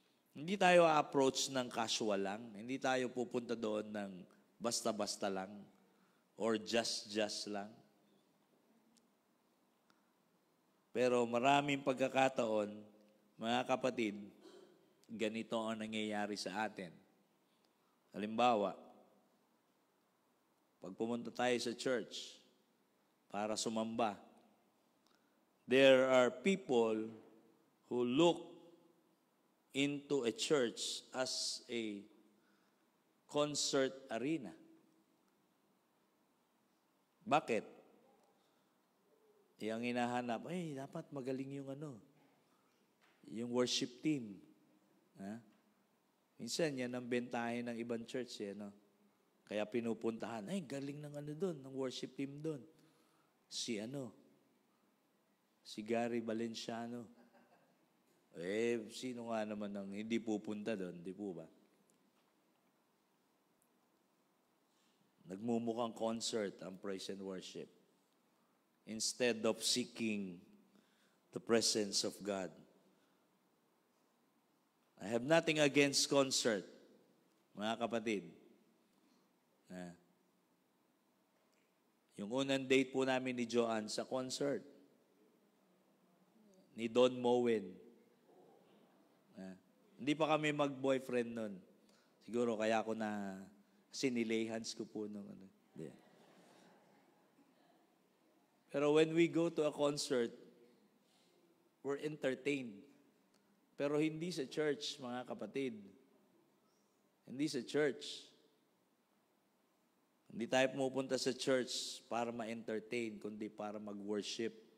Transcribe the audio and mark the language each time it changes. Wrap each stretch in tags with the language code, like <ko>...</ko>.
<tl>Hindi tayo approach ng casual lang. Hindi tayo pupunta doon ng basta-basta lang or just lang. Pero maraming pagkakataon, mga kapatid, ganito ang nangyayari sa atin. Halimbawa, pag pumunta tayo sa church para sumamba,</tl> <en>there are people who look into a church as a concert arena.</en> <tl>Bakit? Yang hinahanap, dapat magaling yung yung worship team. Ha? Minsan, yan ang bentahe ng ibang church, eh, no? Kaya pinupuntahan, ay, galing ng ano doon, ng worship team doon. Si Gary Valenciano. Sino nga naman ang hindi pupunta doon, di po ba? Nagmumukhang concert ang</tl> <en>praise and worship instead of seeking the presence of God. I have nothing against concert,</en> <tl>mga kapatid. Yung unang date po namin ni Joanne sa concert, ni Don Moen. Hindi pa kami mag-boyfriend nun. Siguro kaya ako na sinilehans ko po nung ano.</tl> <en>Pero when we go to a concert, we're entertained.</en> <tl>Pero hindi sa church, mga kapatid. Hindi sa church. Hindi tayo pumupunta sa church para ma-entertain, kundi para mag-worship.</tl>